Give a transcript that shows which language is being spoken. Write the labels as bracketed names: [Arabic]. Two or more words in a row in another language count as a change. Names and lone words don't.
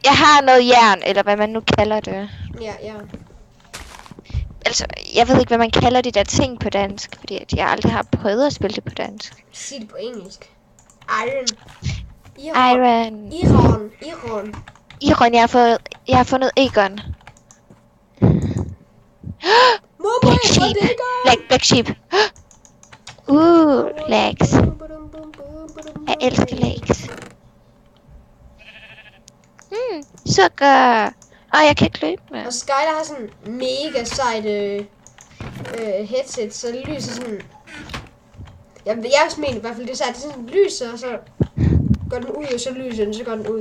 [Danish] Jeg har noget jern, eller hvad man nu kalder det. Ja. Altså, jeg ved ikke, hvad man kalder de der ting på dansk, fordi at jeg aldrig har prøvet at spille det på dansk. Sig det på engelsk. Iron. Iron. Iron. Jeg har fundet Egon. [English] Black sheep. Black sheep. Legs. [Danish] Jeg elsker legs. Sukker. Jeg kan ikke løbe med. Og Skyler har sådan mega sejt headset, så det lyser sådan... Jeg mener i hvert fald, det er sejt, det sådan lyser, og så går den ud, og så lyser den, så går den ud.